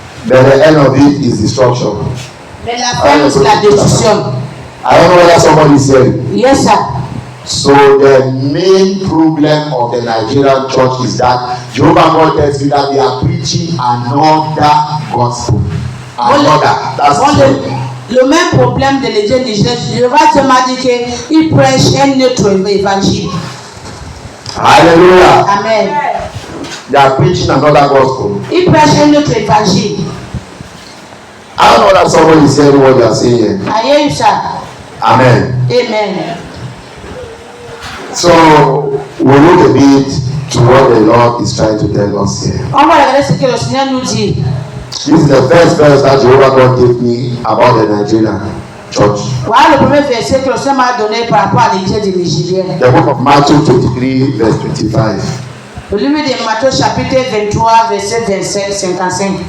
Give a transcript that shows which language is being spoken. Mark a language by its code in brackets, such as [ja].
[en] But the end of it is destruction. [fr] Mais la fin, c'est la destruction. [en] I don't know whether somebody is hearing. Yes, sir. So the main problem of the Nigerian church is that Jehovah God tells you that they are preaching another gospel. That's true. [fr] Le même problème de l'Église nigérienne, Jéhovah m'a dit qu'il prêche un autre évangile. [en] Hallelujah. Amen. They are preaching another gospel. [fr] Il prêche un autre évangile. [en] I don't know that somebody is hearing what they are saying here. Amen. Amen. Amen. So we look a bit to what the Lord is trying to tell us here. [fr] On va regarder ce que le Seigneur nous dit. [en] This is the first verse that Jehovah God gave me about the Nigerian church. [fr] Voilà le premier verset que le Seigneur m'a donné par rapport à l'Église des Nigériens. [en] The book of Matthew 23 verse 25. [fr] Le livre de Matthieu chapitre 23 verset 25-55.